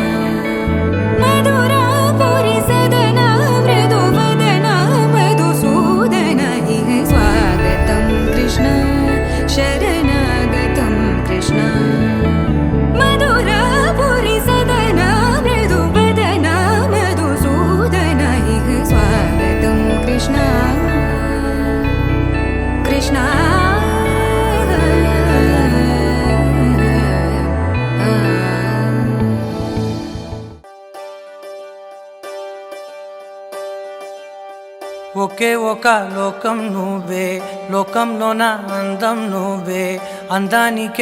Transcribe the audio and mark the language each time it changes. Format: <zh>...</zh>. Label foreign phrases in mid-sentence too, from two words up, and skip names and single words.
<sa>मधुरापुरी सदन मृदुवदन मधुसूदन इह स्वागतं कृष्ण शरणागतं कृष्ण मधुरापुरी सदन मृदुवदन मधुसूदन इह स्वागतं कृष्ण कृष्ण</sa> <te>ఒకే ఒక లోకం నువ్వే లోకంలోన అందం నువ్వే అందానికే</te>